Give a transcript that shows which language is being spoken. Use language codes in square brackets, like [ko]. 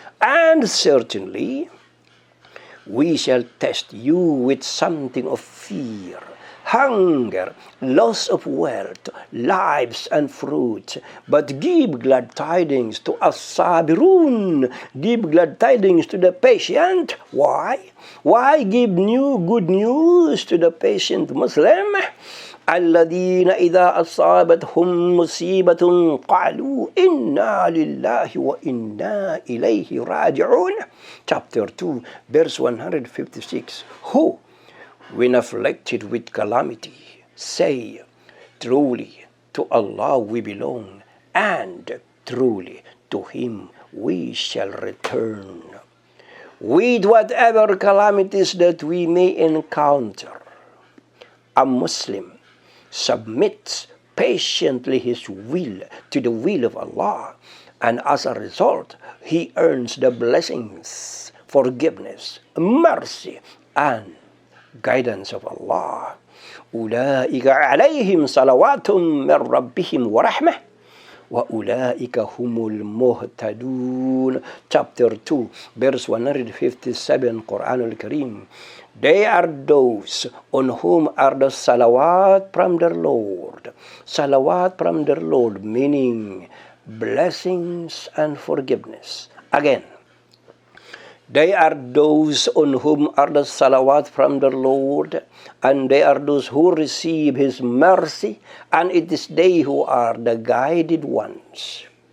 [en] And certainly, we shall test you with something of fear, hunger, loss of wealth, lives, and fruits. But give glad tidings to as-sabirun. Give glad tidings to the patient. Why? Why give good news to the patient Muslim? [ar] الذين إذا أصابتهم مصيبة قالوا إنا لله وإنا إليه راجعون. [en] Chapter 2, verse 156. Who, when afflicted with calamity, say, truly to Allah we belong, and truly to Him we shall return. With whatever calamities that we may encounter, a Muslim submits patiently his will to the will of Allah, and as a result, he earns the blessings, forgiveness, mercy, and guidance of Allah. [ar] أولئك عليهم صلوات من ربهم ورحمة وأولئك هم المهتدون. [en] Chapter 2, verse 157, Quranul Kareem. They are those on whom are the salawat from their Lord. Salawat from their Lord, meaning blessings and forgiveness. Again, they are those on whom are the salawat from the Lord, and they are those who receive His mercy, and it is they who are the guided ones.